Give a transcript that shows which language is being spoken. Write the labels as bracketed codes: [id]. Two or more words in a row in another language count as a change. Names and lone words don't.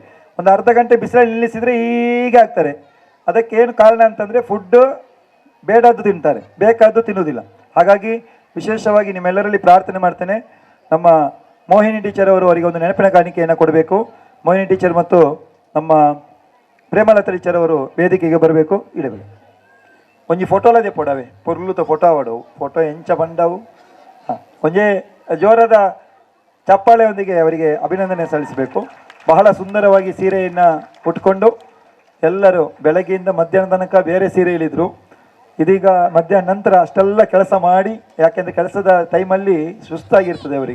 [kn] ಒಂದು ಅರ್ಧ ಗಂಟೆ ಬಿಸಿಲಲ್ಲಿ ನಿಲ್ಲಿಸಿದರೆ ಹೀಗೆ ಆಗ್ತಾರೆ. ಅದಕ್ಕೆ ಏನು ಕಾರಣ ಅಂತಂದರೆ ಫುಡ್ಡು ಬೇಡದ್ದು ತಿಂತಾರೆ, ಬೇಕಾದ್ದು ತಿನ್ನುವುದಿಲ್ಲ. ಹಾಗಾಗಿ ವಿಶೇಷವಾಗಿ ನಿಮ್ಮೆಲ್ಲರಲ್ಲಿ ಪ್ರಾರ್ಥನೆ ಮಾಡ್ತೇನೆ, ನಮ್ಮ ಮೋಹಿನಿ ಟೀಚರ್ ಅವರು ಅವರಿಗೆ ಒಂದು ನೆನಪಿನ ಕಾಣಿಕೆಯನ್ನು ಕೊಡಬೇಕು. ಮೋಹಿನಿ ಟೀಚರ್ ಮತ್ತು ನಮ್ಮ ಪ್ರೇಮಲತಾ ಟೀಚರ್ ಅವರು ವೇದಿಕೆಗೆ ಬರಬೇಕು. [tcy] ಇಡಬೇಕು ಒಂಜಿ ಫೋಟೋಲದೇ ಪೊಡವೆ ಪೊರ್ಲುತ ಫೋಟೋ ಆವಡವು ಫೋಟೋ ಎಂಚ ಬಂಡವು. [kn] ಒಂಜೇ ಜೋರದ ಚಪ್ಪಾಳೆಯೊಂದಿಗೆ ಅವರಿಗೆ ಅಭಿನಂದನೆ ಸಲ್ಲಿಸಬೇಕು. ಬಹಳ ಸುಂದರವಾಗಿ ಸೀರೆಯನ್ನು ಉಟ್ಕೊಂಡು ಎಲ್ಲರೂ ಬೆಳಗ್ಗೆಯಿಂದ ಮಧ್ಯಾಹ್ನ ತನಕ ಬೇರೆ ಸೀರೆಯಲ್ಲಿದ್ದರು. ಇದೀಗ ಮಧ್ಯಾಹ್ನ ನಂತರ ಅಷ್ಟೆಲ್ಲ ಕೆಲಸ ಮಾಡಿ, ಯಾಕೆಂದರೆ ಕೆಲಸದ ಟೈಮಲ್ಲಿ ಸುಸ್ತಾಗಿರ್ತದೆ ಅವರಿಗೆ.